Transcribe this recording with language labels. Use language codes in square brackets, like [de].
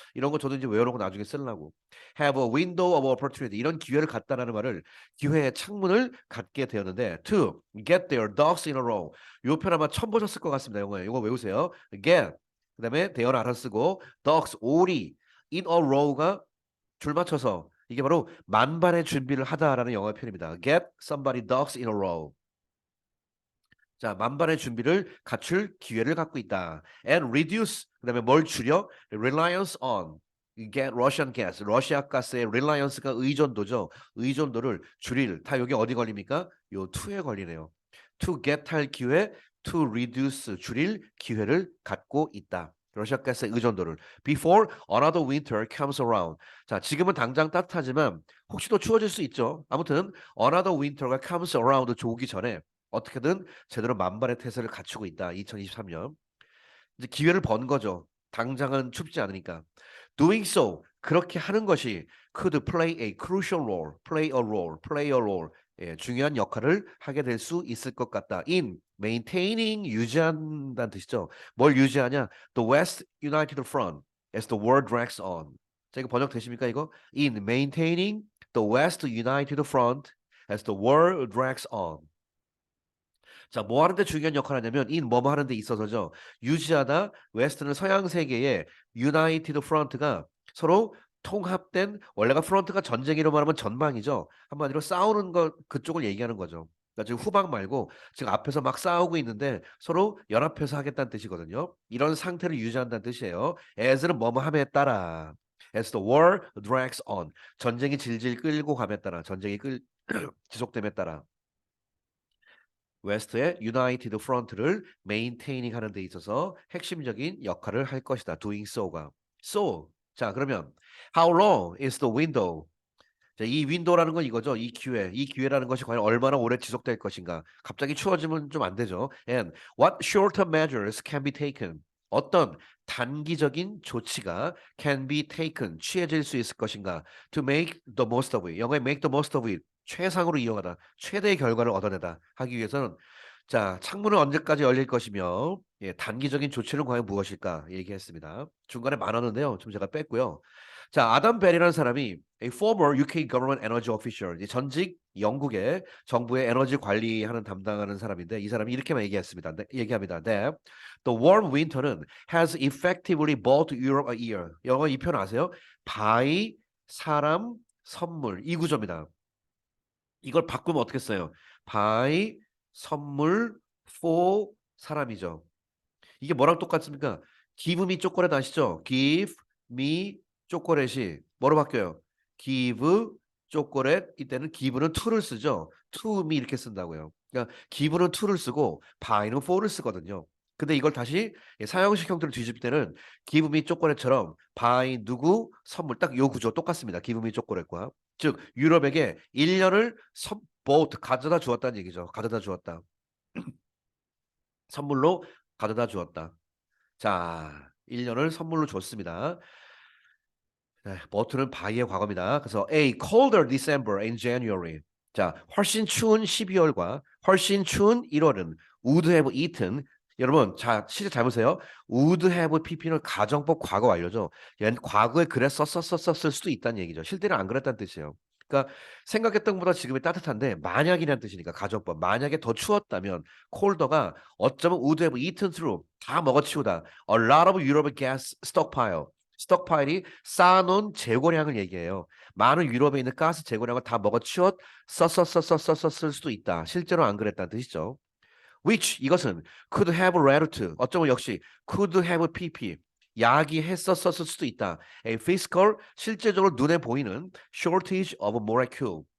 [ko] 이런 거 저도 이제 외워놓고 나중에 쓰려고 [en] have a window of opportunity [ko] 이런 기회를 갖다라는 말을 기회의 창문을 갖게 되었는데 [en] to get their ducks in a row [ko] 요 편 아마 처음 보셨을 것 같습니다. 영어에 이거 외우세요. get 그다음에 대열 알아 쓰고 ducks 오리 [en] in a row [ko] 가 줄 맞춰서 이게 바로 만반의 준비를 하다라는 영어의 표현입니다. [en] Get somebody ducks in a row. [ko] 자, 만반의 준비를 갖출 기회를 갖고 있다. [en] And reduce [ko] 그다음에 뭘 줄여? [en] Reliance on. Get Russian gas. [ko] 러시아 가스의 reliance가 의존도죠. 의존도를 줄일. 다 여기 어디 걸립니까? 요 to에 걸리네요. [en] To get [ko] 할 기회, [en] to reduce [ko] 줄일 기회를 갖고 있다. 러시아 가스의 의존도를 [en] before another winter comes around. [ko] 자, 지금은 당장 따뜻하지만 혹시 또 추워질 수 있죠. 아무튼 [en] another winter [ko] 가 [en] comes around [ko] 오기 전에 어떻게든 제대로 만반의 태세를 갖추고 있다. 2023년. 이제 기회를 번 거죠. 당장은 춥지 않으니까. [en] Doing so [ko] 그렇게 하는 것이 [en] could play a crucial role, play a role. [ko] 예, 중요한 역할을 하게 될 수 있을 것 같다. [en] In maintaining [ko] 유지한다는 뜻이죠. 뭘 유지하냐? [en] The West United Front as the war drags on. [ko] 자, 이거 번역 되십니까 이거? [en] In maintaining the West United Front as the war drags on. [ko] 자, 뭐 하는데 중요한 역할을 하냐면 in 뭐뭐 하는 데 있어서죠. 유지하다 웨스트는 서양 세계의 유나이티드 프런트가 서로 통합된 원래가 프런트가 전쟁이로 말하면 전방이죠. 한마디로 싸우는 것 그쪽을 얘기하는 거죠. 그러니까 지금 후방 말고 지금 앞에서 막 싸우고 있는데 서로 연합해서 하겠다는 뜻이거든요. 이런 상태를 유지한다는 뜻이에요. as는 뭐뭐 함에 따라 [en] as the war drags on [ko] 전쟁이 질질 끌고 감에 따라 전쟁이 지속됨에 따라 웨스트의 유나이티드 프런트를 메인테이닝 하는 데 있어서 핵심적인 역할을 할 것이다. [en] doing so가. so. [ko] 자, 그러면 [en] how long is the window? [ko] 자, 이 윈도우라는 건 이거죠. 이 기회. 이 기회라는 것이 과연 얼마나 오래 지속될 것인가? 갑자기 추워지면 좀 안 되죠. [en] And what short-term measures can be taken? [ko] 어떤 단기적인 조치가 [en] can be taken [ko] 취해질 수 있을 것인가? [en] To make the most of it. [ko] 영어에 [en] make the most of it. [ko] 최상으로 이용하다. 최대의 결과를 얻어내다 하기 위해서는 자, 창문은 언제까지 열릴 것이며 예, 단기적인 조치는 과연 무엇일까 얘기했습니다. 중간에 많았는데요. 좀 제가 뺐고요. 자, 아담 벨이라는 사람이 [en] a former UK government energy official, [ko] 전직 영국의 정부의 에너지 관리하는 담당하는 사람인데 이 사람이 이렇게만 얘기했습니다. 얘기합니다. [en] That the warm winter [ko] 는 [en] has effectively bought Europe a year. [ko] 영어 이 표현 아세요? 바이, 사람, 선물 이 구조입니다. 이걸 바꾸면 어떻게 써요? [en] buy [ko] 선물 [en] for [ko] 사람이죠. 이게 뭐랑 똑같습니까? give me 초콜릿 아시죠? give me 초콜릿이 뭐로 바뀌어요? give 초콜릿 이때는 give는 to를 쓰죠. to me 이렇게 쓴다고요. 그러니까 give는 to를 쓰고 buy는 for를 쓰거든요. 근데 이걸 다시 사형식 형태로 뒤집을 때는 [en] give me [ko] 초콜릿처럼 buy 누구 선물 딱 요 구조 똑같습니다. give me 초콜릿과 즉 유럽에게 1년을 boat 가져다 주었다는 얘기죠. 가져다 주었다. 선물로 가져다 주었다. 자, 1년을 선물로 줬습니다. 네, 버트는 바이의 과거입니다. [en] 그래서 A colder December and January. [ko] 자, 훨씬 추운 12월과 훨씬 추운 1월은 [en] would have eaten. [ko] 여러분, 자, 시제 잘 보세요. would have pp는 가정법 과거 완료죠. 얘는 과거에 그랬었을 수도 있다는 얘기죠. 실제는 안 그랬다는 뜻이에요. 그러니까 생각했던 것보다 지금이 따뜻한데 만약이라는 뜻이니까 가정법. 만약에 더 추웠다면 colder가 어쩌면 [en] would have eaten through [ko] 다 먹어치우다. [en] A lot of European gas stockpile. [ko] 스톡파일이 쌓아놓은 재고량을 얘기해요. 많은 유럽에 있는 가스 재고량을 다 먹어치웠 썼을 수도 있다. 실제로 안 그랬다는 뜻이죠. [en] Which [ko] 이것은 [en] could have led to [ko] 어쩌면 역시 [en] could have pp [ko] 야기했었을 수도 있다. [en] A physical [ko] 실제적으로 눈에 보이는 [en] shortage of molecule.